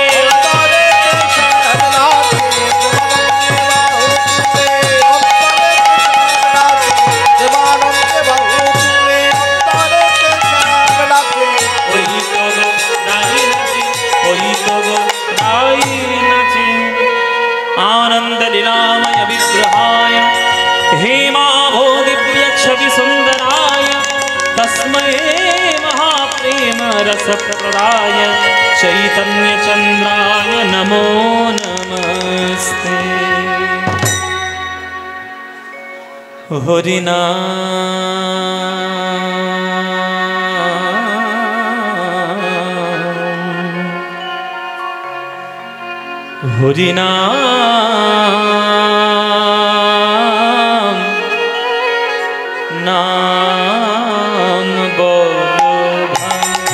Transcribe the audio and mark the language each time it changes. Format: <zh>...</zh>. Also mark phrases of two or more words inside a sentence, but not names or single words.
<bn>অন্তরেতে শ্যাম নাচে প্রেমানন্দে বাহু তুলে অন্তরেতে শ্যাম নাচে ওই তো গো রাই নাচে ওই তো গো রাই নাচে।</bn> <sa>आनंद लीलामय विग्रहाय हेमाभोगिव्य छवि सुंदराय तस्मै महाप्रेम रसप्रदाय चैतन्य चंद्राय नमो नमस्ते।</sa> <bn>हरिना হরিনাম নাম বলো ভাই,</bn>